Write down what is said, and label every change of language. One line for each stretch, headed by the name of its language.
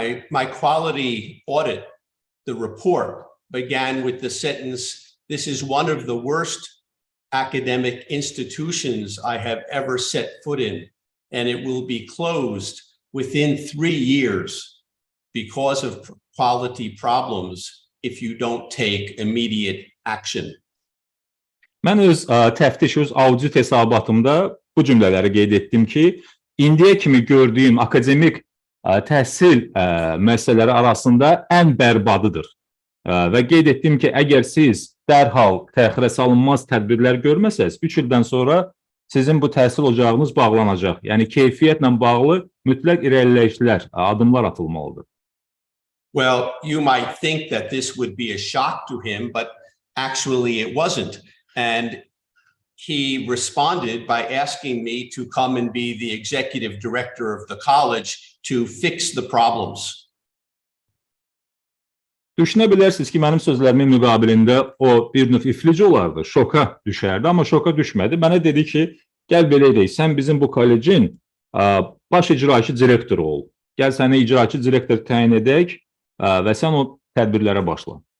English: My quality audit, the report began with the sentence, "This is one of the worst academic institutions I have ever set foot in, and it will be closed within 3 years because of quality problems if you don't take immediate action."
Azerbaijani: Mən öz təftiş, öz audit hesabatımda bu cümlələri qeyd etdim ki, indiyə kimi gördüyüm akademik təhsil müəssisələri arasında ən bərbadıdır. Və qeyd etdim ki, əgər siz dərhal təxirə salınmaz tədbirlər görməsəz, 3 ildən sonra sizin bu təhsil ocağınız bağlanacaq. Yəni, keyfiyyətlə bağlı mütləq irəliləyişlər, adımlar atılmalıdır.
English: Well, you might think that this would be a shock to him, but actually it wasn't. And he responded by asking me to come and be the executive director of the college to fix the problems.
Azerbaijani: Düşünə bilərsiniz ki, mənim sözlərimin müqabilində o bir növ iflic olardı, şoka düşərdi, amma şoka düşmədi. Mənə dedi ki, gəl belə edək, sən bizim bu kollecin baş icraçı direktoru ol. Gəl səni icraçı direktor təyin edək və sən o tədbirlərə başla.